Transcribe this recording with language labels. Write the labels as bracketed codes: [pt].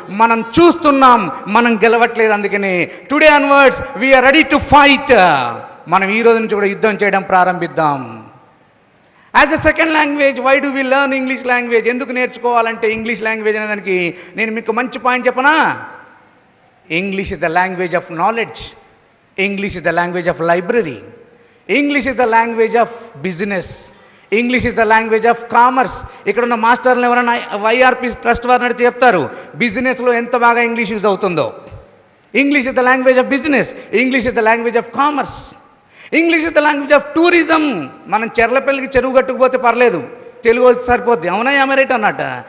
[te] మనం చూస్తున్నాం, మనం గెలవట్లేదు. అందుకనే [en] Today onwards we are ready to fight. [te] మనం ఈ రోజు నుంచి కూడా యుద్ధం చేయడం ప్రారంభిద్దాం. [en] As a second language, why do we learn English language? [te] ఎందుకు నేర్చుకోవాలంటే ఇంగ్లీష్ లాంగ్వేజ్ అనే దానికి నేను మీకు మంచి పాయింట్ చెప్పనా? [en] English is the language of knowledge. English is the language of library. English is the language of business. English is the language of commerce. [te] ఇక్కడ ఉన్న మాస్టర్లు ఎవరైనా YRP ట్రస్ట్ వారిని అడిగితే చెప్తారు బిజినెస్లో ఎంత బాగా ఇంగ్లీష్ యూజ్ అవుతుందో. [en] English is the language of business. English is the language of commerce. English is the language of tourism. [te] మనం చెర్లపల్లికి చెరువు కట్టుకుపోతే పర్లేదు, తెలుగు వచ్చి సరిపోద్ది. అవునా రైట్ అన్నట్ట.